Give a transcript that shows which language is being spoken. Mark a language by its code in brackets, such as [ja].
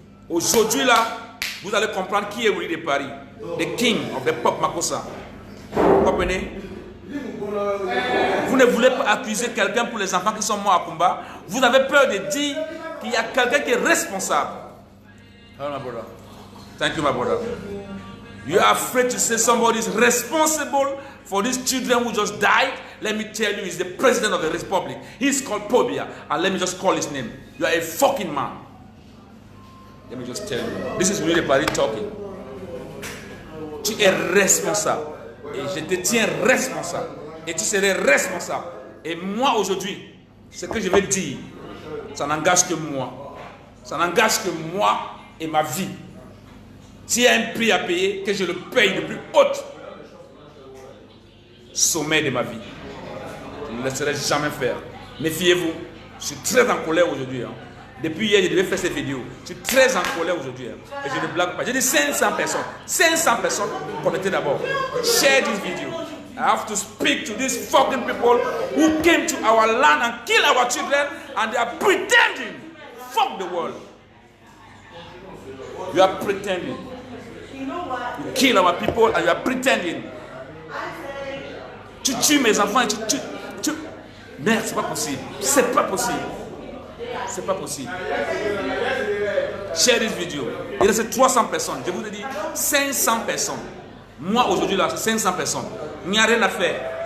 [fr] Aujourd'hui là, vous allez comprendre qui est Willy de Paris. [en] The king of the pop Makossa. [fr] Vous comprenez? Vous ne voulez pas accuser quelqu'un pour les enfants qui sont morts à Kumba. Vous avez peur de dire qu'il y a quelqu'un qui est responsable. [en] Oh my brother. Thank you my brother. You are afraid to say somebody is responsible for these children who just died. Let me tell you, he's the president of the republic. He's called Pobia. And let me just call his name. You are a fucking man. Let me just tell you. This is Willy Paris talking. [fr] Tu es responsable. Et je te tiens responsable. Et tu serais responsable. Et moi aujourd'hui, ce que je vais dire, ça n'engage que moi. Ça n'engage que moi et ma vie. S'il y a un prix à payer, que je le paye le plus haut sommet de ma vie. Je ne le laisserai jamais faire. Méfiez-vous. Je suis très en colère aujourd'hui. Hein. Depuis hier, je devais faire cette vidéo. Je suis très en colère aujourd'hui. Hein. Et je ne blague pas. J'ai dit 500 personnes. 500 personnes connectées d'abord. [en] Share this video. I have to speak to these fucking people who came to our land and killed our children and they are pretending. Fuck the world. You are pretending. You kill our people and you are pretending. [fr] Tu tues mes enfants et tu... Merde, c'est pas possible. C'est pas possible. C'est pas possible. [en] Share this video. [fr] Il reste 300 personnes. Je vous ai dit 500 personnes. Moi aujourd'hui là, c'est 500 personnes. Il n'y a rien à faire.